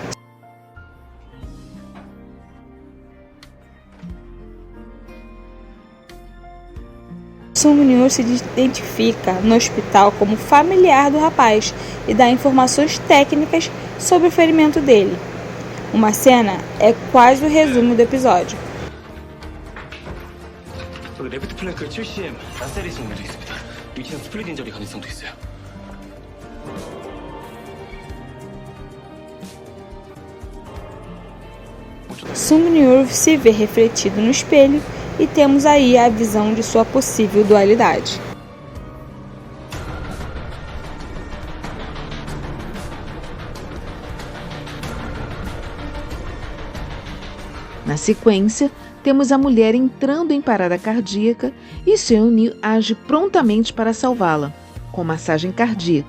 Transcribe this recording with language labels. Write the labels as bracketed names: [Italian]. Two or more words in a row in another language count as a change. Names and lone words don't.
[Portuguese] Seung-nil se identifica no hospital como familiar do rapaz e dá informações técnicas sobre o ferimento dele. Uma cena é quase o resumo do episódio. [English] left flank 7cm laceration [Korean] 내려 있습니다. 위치는 [English] split injury [Korean] 가능성도 있어요. [Portuguese] Seung-nil se vê refletido no espelho e temos aí a visão de sua possível dualidade. Na sequência, temos a mulher entrando em parada cardíaca e Seung-nil age prontamente para salvá-la, com massagem cardíaca.